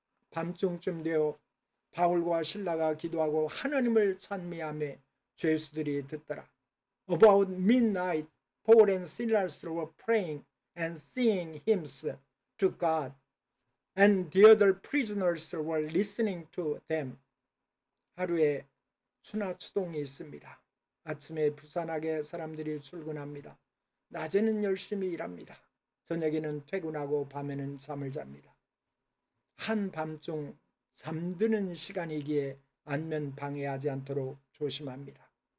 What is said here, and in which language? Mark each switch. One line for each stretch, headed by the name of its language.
Korean: 밤중쯤 되어 바울과 실라가 기도하고 하나님을 찬미하며 죄수들이 듣더라.
English: About midnight, Paul and Silas were praying and singing hymns to God, and the other prisoners were listening to them.
Korean: 하루에 추나추동이 있습니다. 아침에 부산하게 사람들이 출근합니다. 낮에는 열심히 일합니다. 저녁에는 퇴근하고 밤에는 잠을 잡니다. 한밤중 잠드는 시간이기에 안면 방해하지 않도록 조심합니다.